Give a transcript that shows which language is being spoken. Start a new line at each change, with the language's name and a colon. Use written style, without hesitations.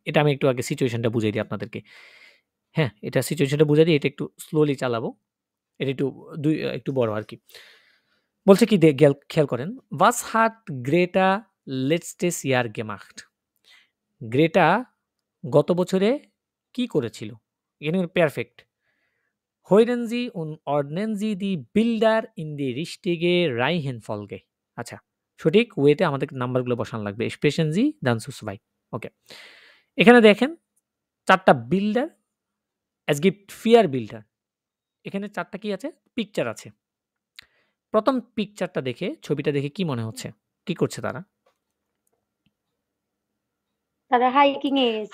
Bangla: এটা আমি একটু আগে সিচুয়েশনটা বুঝিয়ে দিই আপনাদেরকে। হ্যাঁ, এটা সিচুয়েশনটা বুঝিয়ে দিই, এটা একটু স্লোলি চালাবো, এটা একটু বড় আর কি। বলছে কি খেয়াল করেন
German: was hat Greta letztes Jahr gemacht
Bangla: Greta গত বছরে কি করেছিল? এখানে perfect
German: hören Sie und ordnen Sie die Bilder in die richtige Reihenfolge
Bangla: আচ্ছা সঠিক ওয়েতে আমাদের নাম্বারগুলো বসানো লাগবে।
German: sprechen Sie dann zu zwei ওকে।
Bangla: এখানে দেখেন চারটা বিল্ডার
German: es gibt 4 Bilder
Bangla: এখানে চারটা কি আছে? পিকচার আছে। প্রথম পিকচারটা দেখে ছবিটা দেখে কি মনে হচ্ছে? কি করছে তারা? তারা হাইকিং এ গেছে।